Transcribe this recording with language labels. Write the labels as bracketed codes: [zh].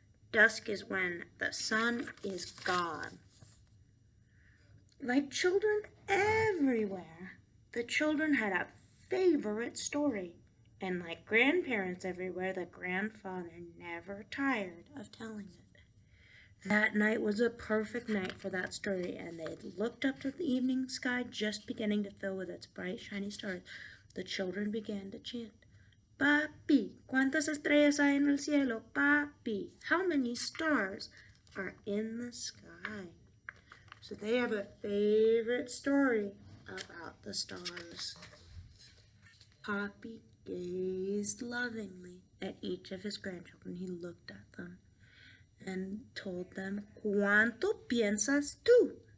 [en] Dusk is when the sun is gone. Like children everywhere, the children had a favorite story. And like grandparents everywhere, the grandfather never tired of telling it. That night was a perfect night for that story, and they looked up to the evening sky just beginning to fill with its bright, shiny stars. [es] The children began to chant, Papi, ¿cuántas estrellas hay en el cielo? [en] Papi, how many stars are in the sky? So they have a favorite story about the stars. Papi gazed lovingly at each of his grandchildren. He looked at them and told them, [es] ¿Cuánto piensas tú?